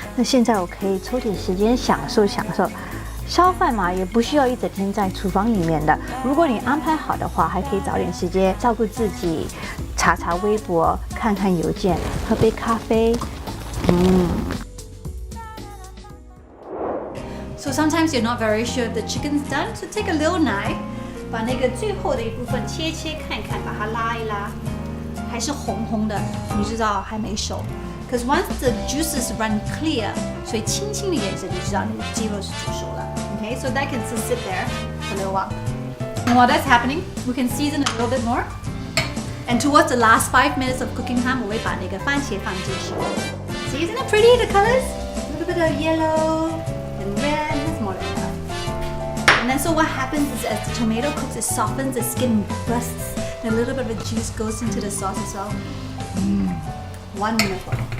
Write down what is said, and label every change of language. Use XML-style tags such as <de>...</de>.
<zh>那现在我可以抽点时间享受。烧饭嘛，也不需要一整天在厨房里面的。如果你安排好的话，还可以找点时间照顾自己，查查微博，看看邮件，喝杯咖啡。</zh> <en>So sometimes you're not very sure if the chicken's done, so take a little knife,</en> <zh>把那个最后的一部分切看看，把它拉一拉，还是红红的，你知道还没熟。</zh> <en>Because once the juices run clear,</en> <zh>所以清清的颜色就知道那个鸡肉是煮熟了。</zh> <en>Okay, so that can still sit there for a little while. And while that's happening, we can season a little bit more. And towards the last 5 minutes of cooking time,</en> <zh>我会把那个番茄放进去。</zh> <en>See, isn't it pretty? The colors, a little bit of yellow and red. That's more than enough. And then so what happens is as the tomato cooks, it softens, the skin busts, and a little bit of the juice goes into the sauce as well. Wonderful.</en>